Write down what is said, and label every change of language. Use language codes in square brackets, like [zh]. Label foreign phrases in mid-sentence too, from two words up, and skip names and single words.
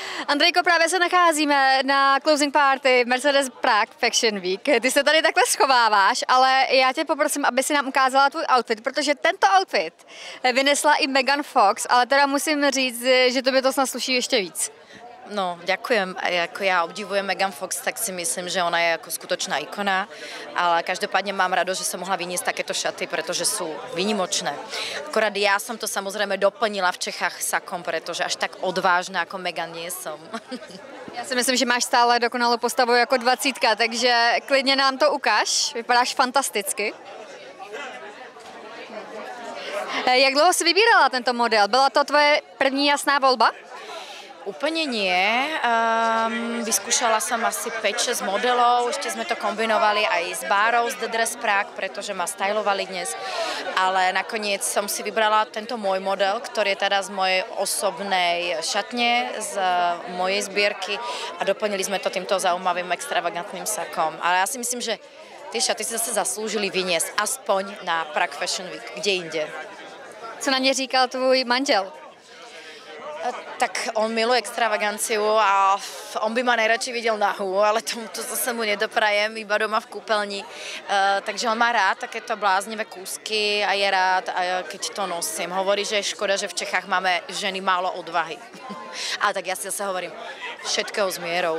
[cs] Andrejko, právě se nacházíme na [en] closing party [cs] Mercedes Prague Fashion Week. Ty se tady takhle schováváš, ale já tě poprosím, aby si nám ukázala tvůj outfit, protože tento outfit vynesla i Megan Fox, ale teda musím říct, že to by to snad sluší ještě víc. No, [sk] ďakujem. Ako ja obdivujem Megan Fox, tak si myslím, že ona je ako skutočná ikona, ale každopádne mám rado, že som mohla vyniesť takéto šaty, pretože sú výnimočné. Akorát ja som to samozrejme doplnila v Čechách sakom, pretože až tak odvážna ako Megan nie som. [cs] Já si myslím, že máš stále dokonalou postavu jako 20, takže klidně nám to ukáž. Vypadáš fantasticky. Jak dlouho jsi vybírala tento model? Byla to tvoje první jasná volba? [sk] Úplne nie. Vyskúšala som asi 5-6 modelov, ešte sme to kombinovali aj s Bárou z The Dress Prague, pretože ma stylovali dnes, ale nakoniec som si vybrala tento môj model, ktorý je teda z mojej osobnej šatne, z mojej zbierky a doplnili sme to týmto zaujímavým extravagantným sakom. Ale ja si myslím, že tie šaty si zase zaslúžili vyniesť aspoň na Prague Fashion Week, kde inde. [cs] Co na ně říkal tvůj manžel? [sk] Tak on miluje extravaganciu a on by ma najradšej videl nahú, ale to zase mu nedoprajem, iba doma v kúpeľni. Takže on má rád takéto bláznivé kúsky a je rád, keď to nosím. Hovorí, že je škoda, že v Čechách máme ženy málo odvahy. Ale tak ja si zase hovorím, všetkého s mierou.